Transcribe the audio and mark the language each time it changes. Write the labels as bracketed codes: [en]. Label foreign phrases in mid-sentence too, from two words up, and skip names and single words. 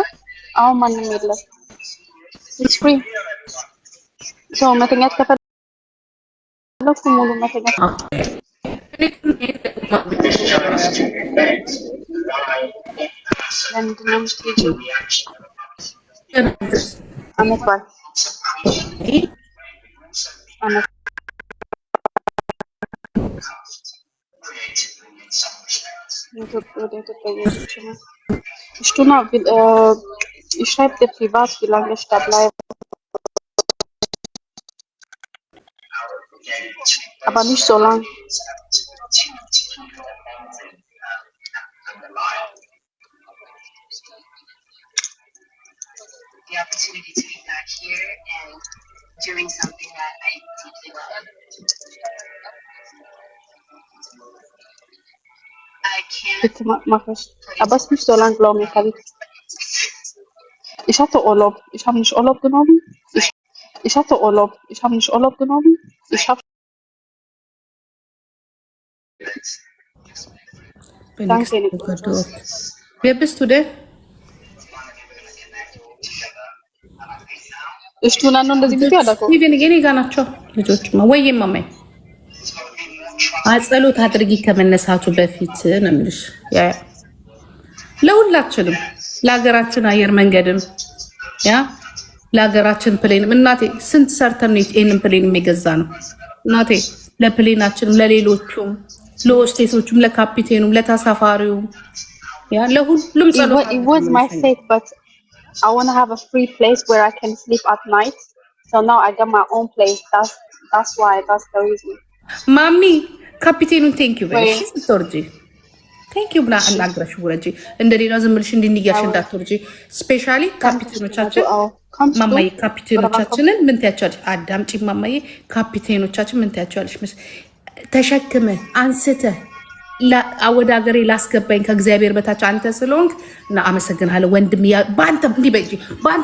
[am] አሁን ማንም የለም። [en] it's free [am] ሰው መተኛት ከፈለኩ ሙሉ መተኛት ለምንድን ነው የምትሄጂው? አመት በዓል ወደ ኢትዮጵያ እየሄድሽ ነው? [de] Stunde, ich schreibe dir privat, wie lange ich da bleibe. Aber nicht so lang. [en] The opportunity to be back here and doing something that I deeply love. I can't. [de] Bitte mach es. Aber es ist nicht so lang, glaube ich, Khalid. Ich hatte Urlaub. Ich habe nicht Urlaub genommen. Ich hatte Urlaub. Ich habe nicht Urlaub genommen. Ich habe. Danke, Nikolaus. Wer bist du denn? Ich tue dann [am] እንደዚህ ብቻ አላውቀው ኢቭን የኔ ጋር ናቸው ልጆችማ ወይ ማማይ ጸሎት አድርጊ ከመነሳቱ በፊት ነው የምልሽ። ያ ለሁላችንም ለሀገራችን አየር መንገድም ያ ለሀገራችን ፕሌንም እናቴ ስንት ሰርተን ነው ይሄንን ፕሌን የሚገዛ ነው እናቴ ለፕሌናችንም ለሌሎቹም ለሆስቴሶቹም ለካፒቴኑም ለተሳፋሪውም ያ ለሁሉም ጸሎት [en] It was my fate, but I want to have a free place where I can sleep at night. So now I got my own place. That's why. That's the reason. [am] ማሚ ካፒቴኑን [en] thank you [am] በይ ስትወርጂ [en] thank you [am] ብላ አናግረሽ ወረጂ እንደሌላ ዝም ብለሽ እንዲያሽ እንዳትወርጂ። ስፔሻሊ ካፒቴኖቻችን ማማዬ ካፒቴኖቻችንን ምን ታያቻለሽ? አዳምጪ ማማዬ ካፒቴኖቻችን ምን ታያቻለሽ? ተሸክመ አንስተ ወደ ሀገሬ ላስገባኝ ከእግዚአብሔር በታች አንተ ስለሆንክ እና አመሰግናለሁ ወንድም። በአንተ እንዲህ በይ በአንተ